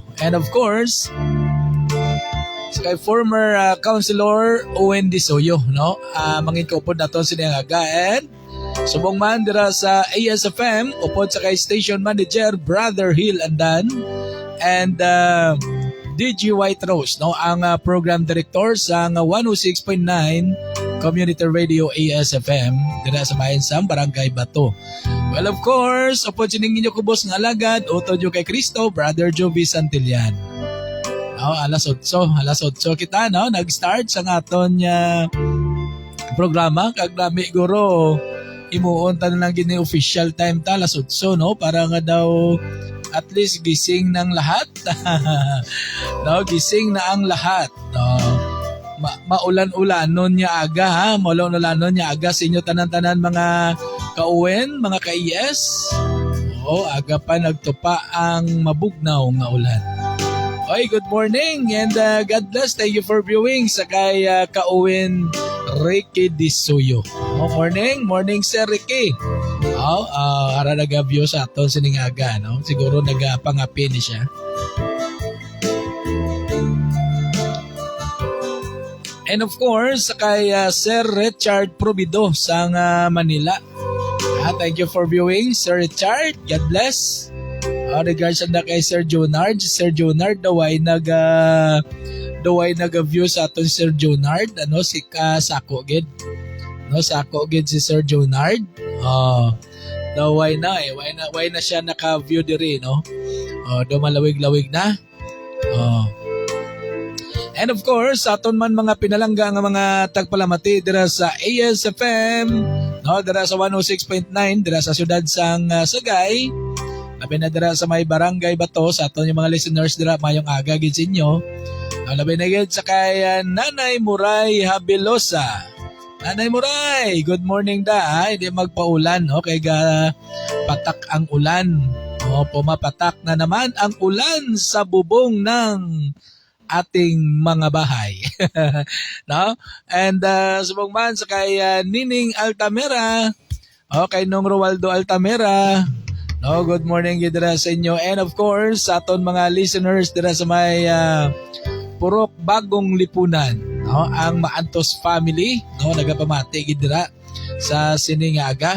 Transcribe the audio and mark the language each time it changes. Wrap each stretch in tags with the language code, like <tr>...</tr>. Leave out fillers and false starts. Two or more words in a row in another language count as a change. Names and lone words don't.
<en>And of course,</en> <hil>kay former Councilor Owen Disoyo, mangin kaupod naton siningaga and subong man dira sa ASFM upod sa kay Station Manager Brother Hill Andan and DG White Rose, ang</hil> <en>program director</en> <hil>sa 106.9 Community Radio ASFM dira sa bayan sa Barangay Bato.</hil> <en>Well, of course,</en> <hil>upod sining inyo kubos nga alagad utod yo kay Cristo Brother Jovi Santillan. Alas 8 kita nag-start sa aton programa kag nami guro imuon ta na lang gini</hil> <en>official time</en> <hil>ta alas 8 para nga daw</hil> <en>at least</en> <tl>gising ng lahat. Gising na ang lahat.</tl> <hil>Maulan-ulanon niya aga maulan-ulanon niya aga sa inyo tanan-tanan mga kauwen, mga ka-ES. Aga pa nagtupa ang mabugnaw nga ulan.</hil> <en>Good morning and God bless. Thank you for viewing</en> <hil>sa kay kauwen</hil> <en>Ricky Disuyo. Morning Sir Ricky.</en> <hil>Ara nag-view sa aton siningaga, siguro nag-pangapi ni siya.</hil> <en>And of course, kay Sir Richard Probido sa Manila. Thank you for viewing, Sir Richard. God bless.</en> <hil>Regards na kay Sir Jonard. Sir Jonard, daway nag-view sa aton Sir Jonard. Si Sako gid. Sako gid si Sir Jonard. Daway na way na siya naka-view diri, do malawig-lawig na.</hil> <en>And of course,</en> <hil>aton man mga pinalangga nga mga tagpalamati dira sa ASFM, dira sa 106.9 dira sa siyudad sang Sagay. Labi na dira sa may Barangay Bato sa aton yung mga listeners dira mayong aga gid sa inyo. Labi na gid sa kay Nanay Muray Habilosa. Nanay Muray,</hil> <en>good morning da.</en> <tl>Hindi magpaulan, kay patak ang ulan. Pumapatak na naman ang ulan sa bubong ng ating mga bahay.</tl> <hil>And subong man sa kay Nining Altamera, kay Nong Roaldo Altamera.</hil> <en>Good morning</en> <hil>dira sa inyo.</hil> <en>And of course,</en> <hil>sa aton mga listeners dira sa may Purok Bagong Lipunan, ang Maantos family, nagapamati dira sa siningaga.</hil>